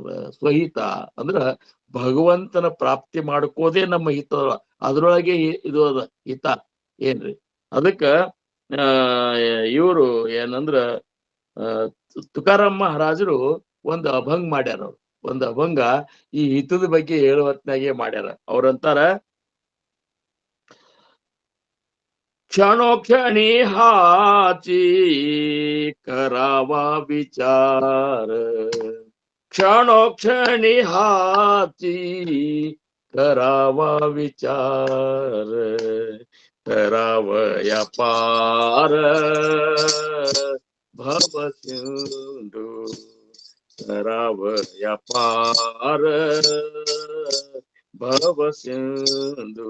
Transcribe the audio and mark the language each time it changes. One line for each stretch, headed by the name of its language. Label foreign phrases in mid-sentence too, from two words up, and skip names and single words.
Kannada: ಸ್ವಹಿತ ಅಂದ್ರ ಭಗವಂತನ ಪ್ರಾಪ್ತಿ ಮಾಡ್ಕೋದೇ ನಮ್ಮ ಹಿತ, ಅದ್ರೊಳಗೆ ಇದು ಅದ ಹಿತ ಏನ್ರಿ. ಅದಕ್ಕ ಇವರು ಏನಂದ್ರ ತುಕಾರಾಮ್ ಮಹಾರಾಜರು ಒಂದು ಅಭಂಗ ಮಾಡ್ಯಾರ. ಅವ್ರು ಒಂದು ಅಭಂಗ ಈ ಹಿತದ ಬಗ್ಗೆ ಹೇಳುವತ್ನಾಗೆ ಮಾಡ್ಯಾರ. ಅವ್ರಂತಾರ,
Marathi: क्षणोक्षणी हाची करावा विचार, क्षणोक्षणी हाची करावा विचार, करावया पार भवसिंधू, करावया पार भवसिंधू.